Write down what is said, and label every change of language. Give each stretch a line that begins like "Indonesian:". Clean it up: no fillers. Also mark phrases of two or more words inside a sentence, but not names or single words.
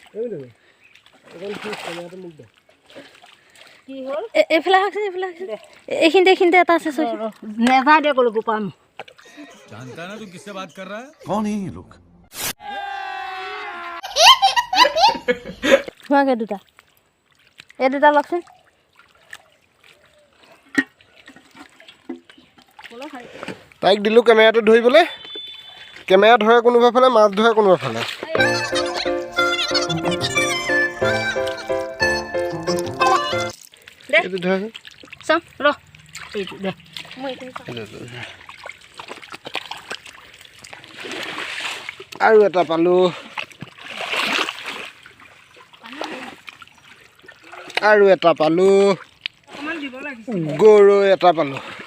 Assamese: কি হ'ল এইফালে আহকচোন এইখিনিতে এটা আছে নেযায় দে ক'লো গোপাম।
Hindi: जानता ना तू किससे बात कर रहा है? कौन है ये लोग?
Assamese: হোৱাগে দুটা এই দুটা লওকচোন। তাইক দিলোঁ কেমেৰাটো ধৰিবলৈ। কেমেৰা ধৰে কোনোবা ফালে মাছ ধৰে কোনোবা ফালে। আৰু এটা পালো গৰৈ এটা পালো।